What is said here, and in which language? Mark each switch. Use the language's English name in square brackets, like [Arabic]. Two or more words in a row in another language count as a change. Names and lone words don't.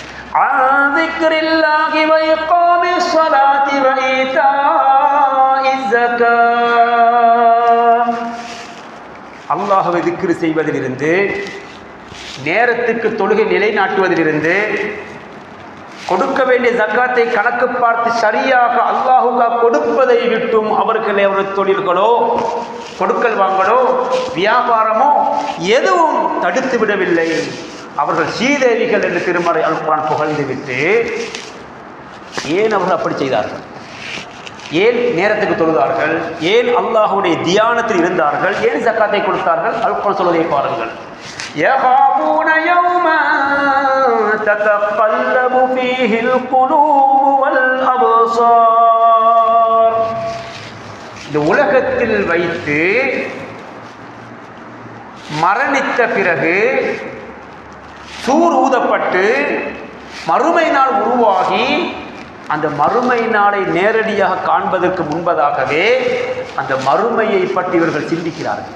[Tamil] அல்லாஹ்வை திக்ரு செய்வதிலிருந்து, நேரத்துக்கு தொழுகை நிலைநாட்டுவதிலிருந்து, கொடுக்க வேண்டிய ஜக்காத்தை கணக்கு பார்த்து சரியாக அல்லாஹுக்காக கொடுப்பதை விட்டும் அவர்களே அவரது தொழில்களோ, கொடுக்கல் வாங்கலோ, வியாபாரமோ எதுவும் தடுத்து விடவில்லை. அவர்கள் சீதேவிகள் என்று திருமறை அல் குர்ஆன் புகழ்ந்து விட்டு, ஏன் அவர்கள் அப்படி செய்தார்கள்? ஏன் நேரத்துக்கு தொழுதார்கள்? ஏன் அல்லாஹ்வுடைய தியானத்தில் இருந்தார்கள்? ஏன் ஜக்காத்தை கொடுத்தார்கள்? அல் குர்ஆன் சொல்வதை பாருங்கள். [Arabic] يَخَافُونَ يَوْمًا تَتَقَلَّبُ فِيهِ الْقُلُوبُ وَالْأَبْصَارُ. [Tamil] இந்த உலகத்தில் வைத்து மரணித்த பிறகு சூர் ஊதப்பட்டு மறுமை நாள் உருவாகி அந்த மறுமை நாளை நேரடியாக காண்பதற்கு முன்பதாகவே அந்த மறுமையை பற்றி இவர்கள் சிந்திக்கிறார்கள்.